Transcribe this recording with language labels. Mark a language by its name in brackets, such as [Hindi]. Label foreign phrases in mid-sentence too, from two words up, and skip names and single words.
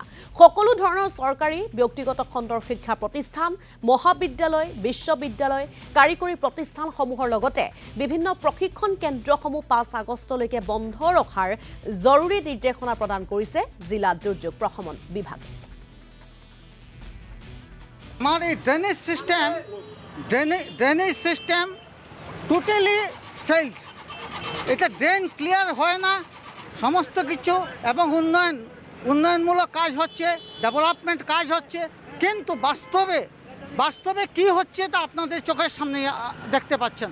[Assamese] সকলো ধৰণৰ চৰকাৰী ব্যক্তিগত খণ্ডৰ শিক্ষা প্ৰতিষ্ঠান, মহাবিদ্যালয়, বিশ্ববিদ্যালয়, কাৰিকৰী প্ৰতিষ্ঠানসমূহৰ লগতে বিভিন্ন প্ৰশিক্ষণ কেন্দ্ৰসমূহ ৫ আগষ্টলৈকে বন্ধ ৰখাৰ জৰুৰী নিৰ্দেশনা প্ৰদান কৰিছে জিলা দুৰ্যোগ প্ৰশমন বিভাগে। [English] हमारी drainage system totally failed. [Bangla] এটা ড্রেন ক্লিয়ার হয় না, সমস্ত কিছু এবং উন্নয়নমূলক কাজ হচ্ছে, ডেভেলপমেন্ট কাজ হচ্ছে, কিন্তু বাস্তবে কি হচ্ছে তা আপনাদের চোখের সামনে দেখতে পাচ্ছেন।